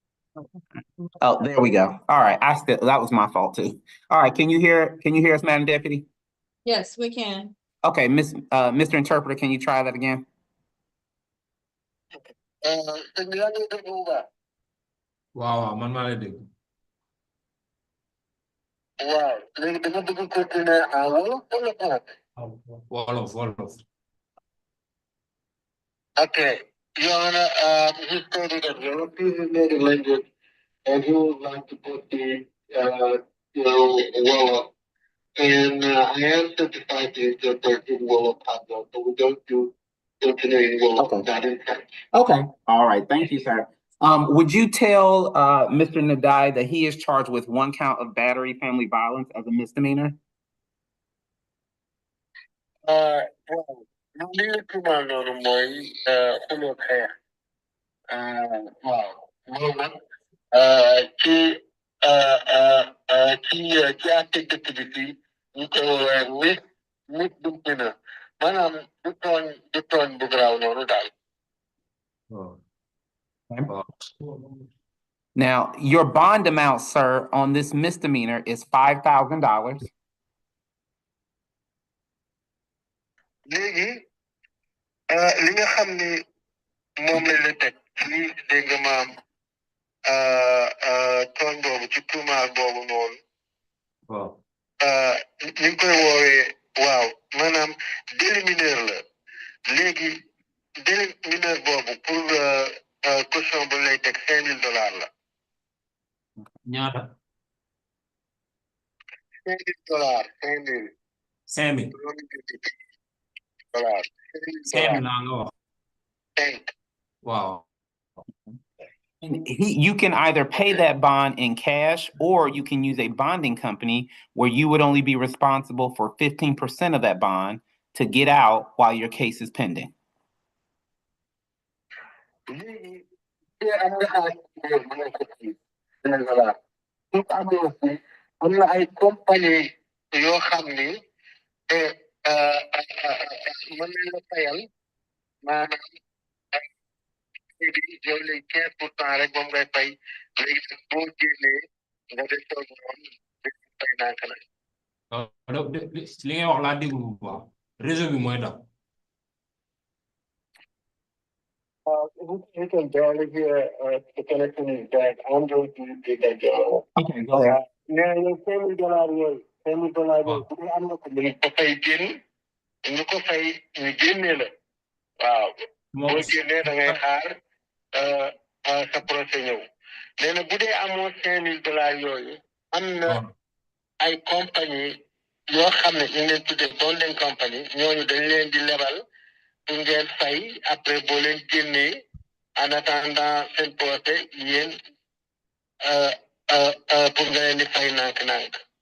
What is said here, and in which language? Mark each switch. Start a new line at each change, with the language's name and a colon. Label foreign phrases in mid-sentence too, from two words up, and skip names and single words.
English: Oh, there we go. All right, that was my fault too. All right, can you hear us, Madam Deputy? Yes, we can. Okay, Mr. Interpreter, can you try that again?
Wolof: Waaw man maa lay dégg. waaw léegi dama bëgg
French: continuer en wolof
Wolof: wala français. Wolof.
English: Okay, Your Honor, he stated that you're refusing native language and he would like to proceed, Wolof. And I am certified to interpret in Wolof Pablo, so we're going to continue in Wolof, Okay. not in French. Okay. All right. Thank you, sir. Would you tell Mr. Nadai that he is charged with 1 count of battery family violence as a misdemeanor? Well, really
Wolof: tumal noonu mooy xuloo xeex. Waaw loolu nag ci ci àtte dëkk bi fii ñu koy woowee misdemeanor maanaam du tooñ bu garaaw noonu daal.
English: Now, your bond amount, sir, on this misdemeanor is $5,000.
Wolof: léegi li nga xam ni moom lañ la teg ci dégg nga maam tooñ boobu ci tuumaal boobu noonu. Waaw. ñu ngi koy woowee waaw maanaam
French: délit mineur
Wolof: la léegi
French: délit mineur
Wolof: boobu
French: pour caution
Wolof: bu lay teg $5,000 la. Ñaata.
English: $5,000 $5,000. 5,000. $5,000.
Wolof: 5,000 laa nga wax.
English: Wow. And you can either pay that bond in cash or you can use a bonding company where you would only be responsible for 15% of that bond to get out while your case is pending.
Wolof: am na ay compagnie yoo xam ni mën nañ la fayal maanaam léegi yow léegi 15% rek moom ngay fay léegi nag boo génnee nga def toog moom fay nànk nag. li ngay wax laa déglu bu baax réseau bi mooy daw.
English: You can barely hear the connection is bad. I'm going to take that job. Okay, go ahead.
Wolof: Nee na $5,000 yooyu $5,000 bu dee am na ko ñu ko fay génn ñu ko fay ñu génnee la waaw boo génnee da ngay xaar sa procès ñëw nee na bu dee amoo $5,000 yooyu am na ay compagnie yoo xam ne ñu leen tuddee bonding compagnie ñooñu dañ leen di lebal pour ngeen fay après boo leen génnee
French: en attendant
Wolof: seen procès yéen pour nga leen di fay nànk-nànk.